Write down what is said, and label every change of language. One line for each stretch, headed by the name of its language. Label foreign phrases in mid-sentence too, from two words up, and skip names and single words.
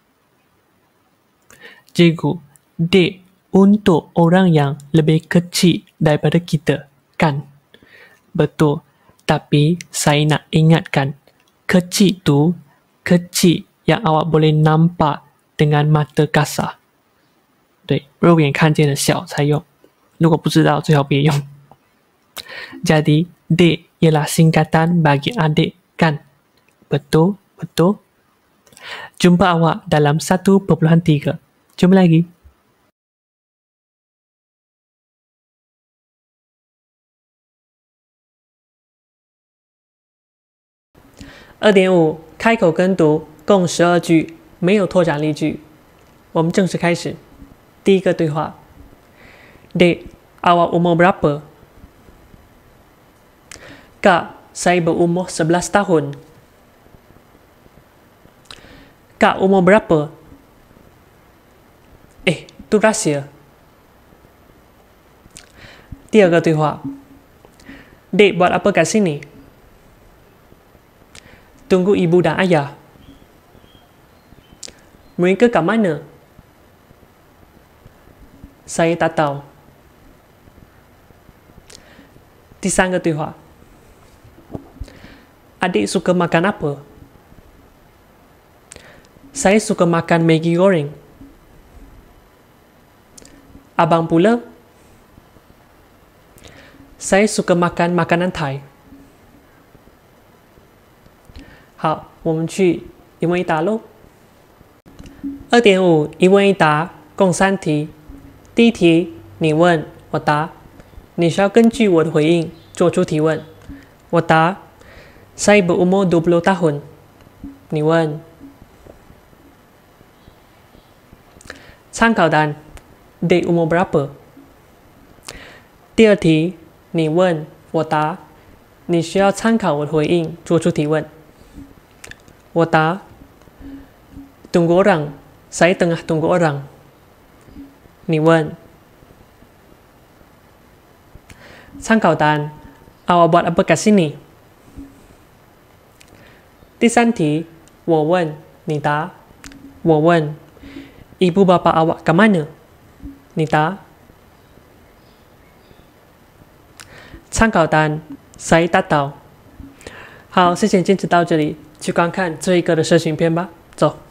Malay: Cikgu, dek untuk orang yang lebih kecil daripada kita, kan? Betul. Tapi saya nak ingatkan, kecil tu kecil yang awak boleh nampak dengan mata kasar.
Chinese: 对，肉眼看见的小才用，如果不知道最好别用。
Malay: Jadi, dek ialah singkatan bagi adik, kan? Betul, betul. Jumpa awak dalam 1.3. Jumpa lagi.
Chinese: 2.5 开口跟读，共12句，没有拓展例句。我们正式开始。第一个对话。
Malay: Dek, awak umur berapa? Kak, saya berumur 11 tahun. Kak, umur berapa? Tu rahsia.
Chinese: 第二个对话。
Malay: Dek, buat apa kat sini? Tunggu ibu dan ayah. Mereka kat mana? Saya tak tahu.
Chinese: 第三个对话。
Malay: Adik suka makan apa? Saya suka makan Maggi goreng. Abang pula? Saya suka makan makanan Thai.
Chinese: 好，我们去一问一答喽。2.5 一问一答，共3题。第一题，你问，我答。你需要根据我的回应做出提问。我答
Malay: Saya berumur 20 tahun.
Chinese: 你问。参考单
Malay: Dek umur berapa?
Chinese: 第二题，你问，我答。你需要参考我的回应做出提问。我答
Malay: Tunggu orang. Saya tengah tunggu orang.
Chinese: 你问。参考单
Malay: Awak buat apa kat sini?
Chinese: 第三题，我问，你答。我问
Malay: Ibu bapa awak kat mana?
Chinese: 你答。参考单
Malay: Saya tak tahu.
Chinese: 好，谢谢坚持到这里，去观看这一个的社群片吧。走。